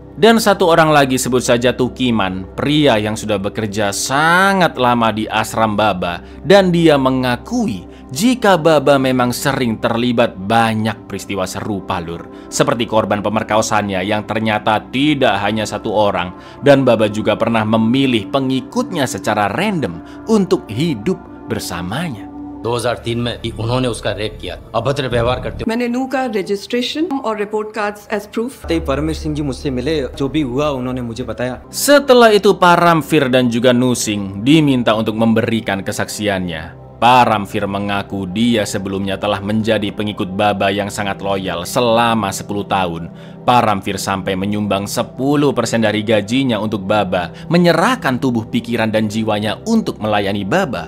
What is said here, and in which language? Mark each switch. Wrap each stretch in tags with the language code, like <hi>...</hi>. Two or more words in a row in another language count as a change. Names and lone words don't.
<id>Dan satu orang lagi, sebut saja Tukiman, pria yang sudah bekerja sangat lama di ashram Baba, dan dia mengakui jika Baba memang sering terlibat banyak peristiwa serupa, lur. Seperti korban pemerkosaannya yang ternyata tidak hanya satu orang, dan Baba juga pernah memilih pengikutnya secara random untuk hidup bersamanya.</id> <hi>2003 में उन्होंने उसका रेप किया, अभद्र व्यवहार करते। मैंने नू का रजिस्ट्रेशन और</hi> <en>report cards as proof.</en> <hi>परमेश सिंह जी मुझसे मिले, जो भी हुआ उन्होंने मुझे बताया।</hi> <id>Setelah itu Paramvir dan juga Nusing diminta untuk memberikan kesaksiannya. Paramvir mengaku dia sebelumnya telah menjadi pengikut Baba yang sangat loyal selama 10 tahun. Paramvir sampai menyumbang 10% dari gajinya untuk Baba, menyerahkan tubuh, pikiran, dan jiwanya untuk melayani Baba.</id>